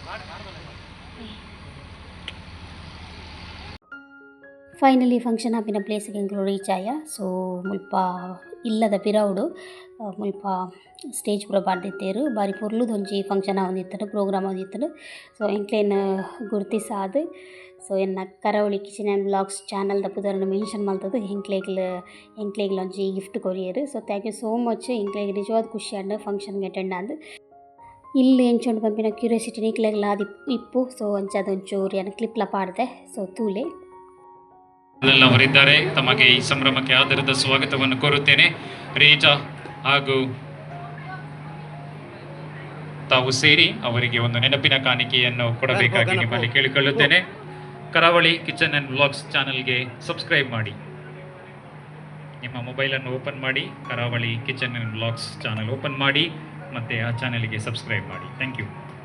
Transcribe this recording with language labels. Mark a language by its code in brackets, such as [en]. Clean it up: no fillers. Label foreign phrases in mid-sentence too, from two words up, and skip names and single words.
[en] finally function [tcy] ಆಪಿನ ಪ್ಲೇಸ್ಗೆ ಎಂಕುಲು ರೀಚ್ ಆಯ ಸೊ ಮುಲ್ಪ ಇಲ್ಲದ ಪಿರವುಡು ಮುಲ್ಪ ಸ್ಟೇಜ್ ಪೂರ ಪಾಡ್ದಿತ್ತೇರು ಬಾರಿ ಪೊರ್ಲುದೊಂಜಿ ಫಂಕ್ಷನ್ ಆವೊಂದಿತ್ತನು ಪ್ರೋಗ್ರಾಮ್ ಆವೊಂದಿತ್ತನು ಸೊ ಎಂಕ್ಲೇನ್ ಗುರ್ತಿಸಾದ್ ಸೊ ಎನ್ನ ಕರಾವಳಿ ಕಿಚನ್ ಆ್ಯಂಡ್ ಬ್ಲಾಗ್ಸ್ ಚಾನಲ್ದ ಪುದರನ್ನು ಮೆನ್ಷನ್ ಮಲ್ತದು ಎಂಕ್ಲೇಗ್ಲ ಒಂಜಿ ಗಿಫ್ಟ್ ಕೊರಿಯರು ಸೊ [en] thank you so much [tcy] ಎಂಕ್ಲೇಗ್ ನಿಜವಾದ ಖುಷಿ ಆಂಡ್ ಫಂಕ್ಷನ್ಗೆ ಅಟೆಂಡ್ ಆದ್ ಇಲ್ಲಿ ಎಂಚೊಂಡು ಪಂಪಿನ ಕ್ಯೂರಿಯಾಸಿಟಿ ನಿಕ್ಲೆಗ್ಲ ಅದು ಇಪ್ಪು ಸೊ ಅಂಚದೊಂಚೂರು ಏನು ಕ್ಲಿಪ್ಲ ಪಾಡ್ದೆ ಸೊ ತೂಲೆ [kn] ಅವರಿದ್ದಾರೆ ತಮಗೆ ಈ ಸಂಭ್ರಮಕ್ಕೆ ಆಧಾರದ ಸ್ವಾಗತವನ್ನು ಕೋರುತ್ತೇನೆ. ರೀಟಾ ಹಾಗೂ ತಾವು ಸೇರಿ ಅವರಿಗೆ ಒಂದು ನೆನಪಿನ ಕಾಣಿಕೆಯನ್ನು ಕೊಡಬೇಕಾಗಿ ನಿಮ್ಮಲ್ಲಿ ಕೇಳಿಕೊಳ್ಳುತ್ತೇನೆ. ಕರಾವಳಿ ಕಿಚನ್ ಆ್ಯಂಡ್ ವ್ಲಾಗ್ಸ್ ಚಾನಲ್ಗೆ ಸಬ್ಸ್ಕ್ರೈಬ್ ಮಾಡಿ. ನಿಮ್ಮ ಮೊಬೈಲನ್ನು ಓಪನ್ ಮಾಡಿ ಕರಾವಳಿ ಕಿಚನ್ ಆ್ಯಂಡ್ ವ್ಲಾಗ್ಸ್ ಚಾನಲ್ ಓಪನ್ ಮಾಡಿ ಮತ್ತು ಆ ಚಾನಲ್ಗೆ ಸಬ್ಸ್ಕ್ರೈಬ್ ಮಾಡಿ. [en] thank you.